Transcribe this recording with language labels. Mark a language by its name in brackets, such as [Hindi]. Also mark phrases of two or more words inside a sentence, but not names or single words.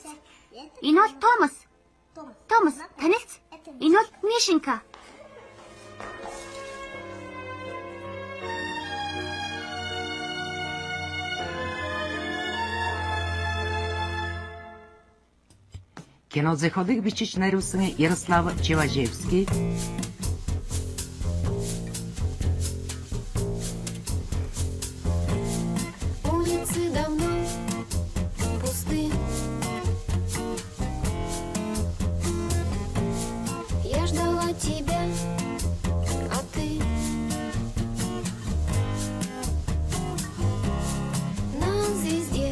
[Mongolian] Энэ бол Томас. Томас, танигц. Энэ бол Мишенька. Кинозохиолыг бичиж найруулсан Ярослав Чеважевский, [Russian] Улицы давно пусты. Я ждала тебя, а ты на звезде.